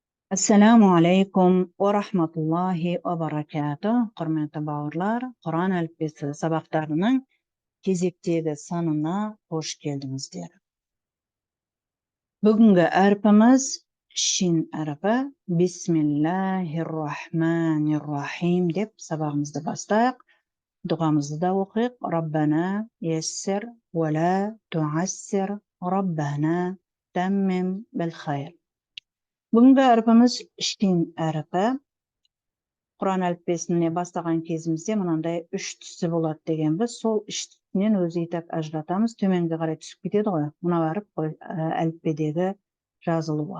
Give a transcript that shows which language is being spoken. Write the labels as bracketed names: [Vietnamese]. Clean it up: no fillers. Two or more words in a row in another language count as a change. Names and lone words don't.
[Arabic] السلام عليكم ورحمة الله وبركاته. [Kazakh] Құрметті бауырлар, Құран әліппесі сабақтарының кезектегі санына қош келдіңіздер. Бүгінгі әрпіміз шин әрпі. [Arabic] بسم الله الرحمن الرحيم [Kazakh] деп сабағымызды бастайық. Дұғамызды да оқиық. [Arabic] ربنا يسر ولا تعسر ربنا تمم بالخير. [Kazakh] Бүгінгі әрпіміз шин әрпі. Құран әліппесіне бастаған кезімізде мынандай үш түсі болады дегенбіз. Сол үш түсінен өзі етіп ажыратамыз. Төменге қарай түсіп кетеді ғой. Мынау әріп әліппедегі жазылуы.